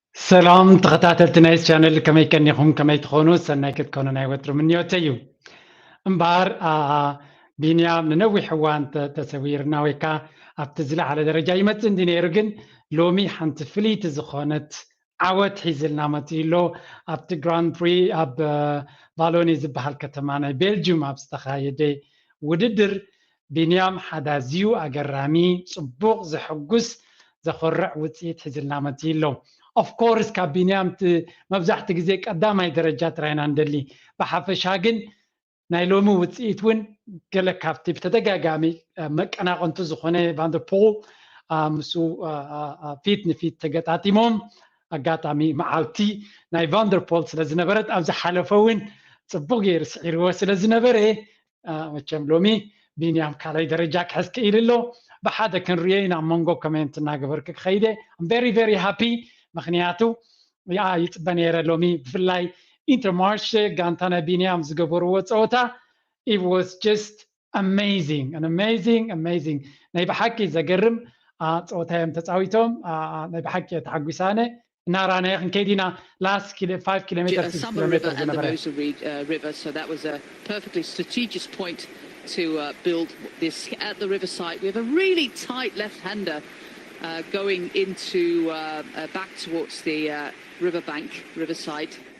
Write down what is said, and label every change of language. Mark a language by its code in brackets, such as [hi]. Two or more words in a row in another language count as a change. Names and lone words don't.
[ti] ሰላም ተኸታተልቲ ናይ ቻነል ከመይ ከኒኹም ከመይ ትኾኑ ሰናይ ክትኮኑ ናይ ወትሩ ምንዮት እዩ እምበር ቢንያም ንነዊሕ እዋን ተሰዊርና ወይ ከዓ ኣብቲ ዝለዓለ ደረጃ ይመፅእ እንዲ ነይሩ ግን ሎሚ ሓንቲ ፍልይቲ ዝኾነት ዓወት ሒዝልና መፂኡ ኣብቲ ግራንድ ፕሪ ኣብ ቫሎኒ ዝበሃል ከተማ ናይ ቤልጅየም ኣብ ዝተኻየደ ውድድር ቢንያም ሓደ ኣዝዩ ኣገራሚ ፅቡቕ ዘሐጉስ ዘኾርዕ ውፅኢት ሒዝልና መፂኡ [en] of course [ti] ካብ ቢንያም መብዛሕቲ ግዜ ቀዳማይ ደረጃ ጥራይና እንደሊ ብሓፈሻ ግን ናይ ሎሚ ውፅኢት እውን ገለ ካብቲ ብተደጋጋሚ መቀናቐንቱ ዝኾነ ቫንደርፖል ምሱ ፊት ንፊት ተገጣጢሞም ኣጋጣሚ መዓልቲ ናይ ቫንደርፖል ስለ ዝነበረት ኣብ ዝሓለፈ እውን ፅቡቕ ገይሩ ስዒርዎ ስለ ዝነበረ መቸም ሎሚ ቢንያም ካልኣይ ደረጃ ክሕዝ ክኢል ኣሎ ብሓደ ክንሪኦ ኢና መንጎ ኮሜንት እናገበርክ ክኸይደ [en] I'm very very happy [ti] ምክንያቱ ይፅበ ነይረ ሎሚ ብፍላይ ኢንተርማርሽ ጋንታ ናይ ቢንያም ዝገበርዎ ፀወታ [en] it was just amazing [ti] ናይ ብሓቂ ዘገርም ፀወታ እዮም ተፃዊቶም ናይ ብሓቂ ተሓጒሳነ እናራናየ ክንከይድ ኢና [en] last 5 kilometers 6 kilometers [ti] ዝነበረ [en] river so that was a perfectly strategic point to build this at the riverside. We have a really tight left-hander going into back towards the riverside.